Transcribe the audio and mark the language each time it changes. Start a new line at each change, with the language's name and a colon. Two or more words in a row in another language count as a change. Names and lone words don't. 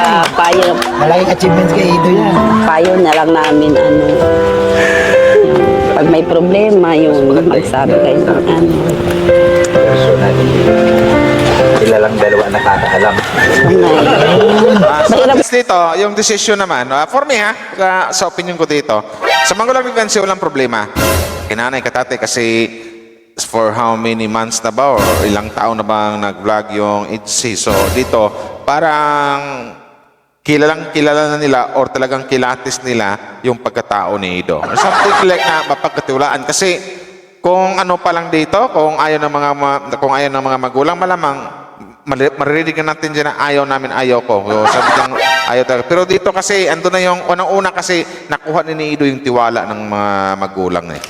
Filipino: Malaking achievements kay Ido yan. payo na lang namin, pag may problema, yung magsabi kayo ng Personal. Sila lang dalawa nakakaalam. So at least dito, yung decision naman,
English: for me
Filipino: sa opinion ko dito, sa magulang ni Beyonce, walang problema. Kinanay katate kasi for how many months na ba or ilang taon na bang nag-vlog yung ITZY. So dito, parang kilala na nila or talagang kilatis nila yung pagkatao ni Ido.
English: Or something like
Filipino: na mapagkatiwalaan. Kasi kung ano pa lang dito, kung ayaw ng mga magulang, malamang maririnig natin dyan na ayaw ko. So, sabi niyang ayaw talaga. Pero dito kasi, ando na yung unang-una kasi nakuha ni Ido yung tiwala ng mga magulang eh.